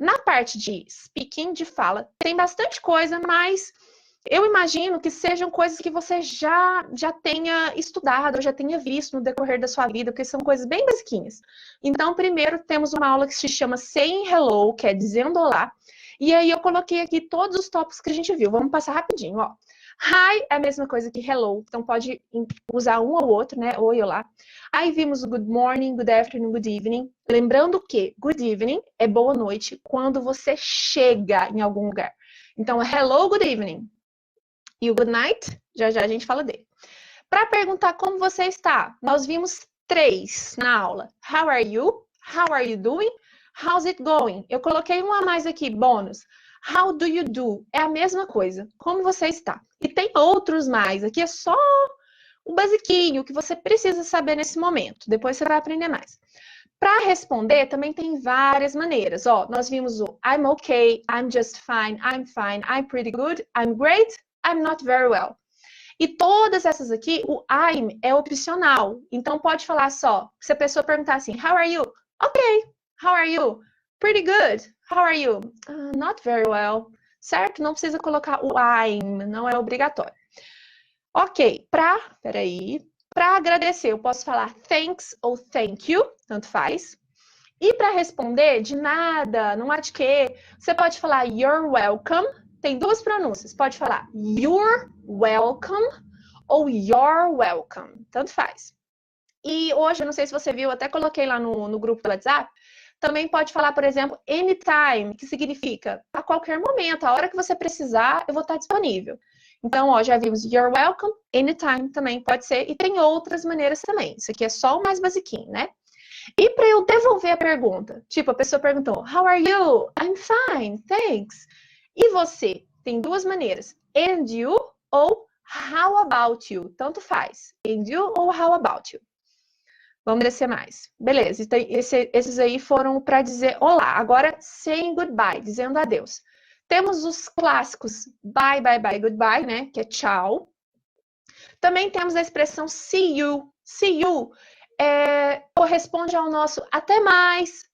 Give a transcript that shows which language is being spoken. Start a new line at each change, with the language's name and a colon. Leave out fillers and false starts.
Portuguese: Na parte de speaking, de fala, tem bastante coisa, mas eu imagino que sejam coisas que você já tenha estudado, ou já tenha visto no decorrer da sua vida, porque são coisas bem basiquinhas. Então, primeiro temos uma aula que se chama Saying Hello, que é dizendo olá. E aí eu coloquei aqui todos os tópicos que a gente viu. Vamos passar rapidinho, ó. Hi é a mesma coisa que hello, então pode usar um ou outro, né? Oi, olá. Aí vimos o
English: good morning, good afternoon, good evening.
Portuguese: Lembrando que good evening é boa noite quando você chega em algum lugar. Então, hello, good evening. E o good night, já já a gente fala dele. Para perguntar como você está, nós vimos 3 na aula.
English: How are you? How are you doing? How's it going?
Portuguese: Eu coloquei um a mais aqui, bônus.
English: How do you do?
Portuguese: É a mesma coisa. Como você está? E tem outros mais. Aqui é só o basiquinho que você precisa saber nesse momento. Depois você vai aprender mais. Para responder, também tem várias maneiras. Ó, nós vimos o
English: I'm okay, I'm just fine, I'm pretty good, I'm great, I'm not very well.
Portuguese: E todas essas aqui, o I'm é opcional. Então, pode falar só. Se a pessoa perguntar assim,
English: how are you? Ok. How are you? Pretty good. How are you? Not very well. Certo?
Portuguese: Não precisa colocar o I'm, não é obrigatório. Ok. Para agradecer, eu posso falar thanks ou thank you, tanto faz. E para responder, de nada, não há de quê, você pode falar you're welcome. Tem 2 pronúncias. Pode falar you're welcome ou you're welcome. Tanto faz. E hoje, eu não sei se você viu, até coloquei lá no grupo do WhatsApp, também pode falar, por exemplo, anytime, que significa a qualquer momento, a hora que você precisar, eu vou estar disponível. Então, ó, já vimos you're welcome, anytime também pode ser, e tem outras maneiras também. Isso aqui é só o mais basiquinho, né? E para eu devolver a pergunta, tipo, a pessoa perguntou,
English: how are you? I'm fine, thanks.
Portuguese: E você? Tem 2 maneiras, and you ou how about you? Tanto faz, and you ou how about you? Vamos descer mais. Beleza, então, esses aí foram para dizer olá. Agora, saying goodbye, dizendo adeus. Temos os clássicos bye, bye, bye, goodbye, né? Que é tchau. Também temos a expressão see you. See you corresponde ao nosso até mais.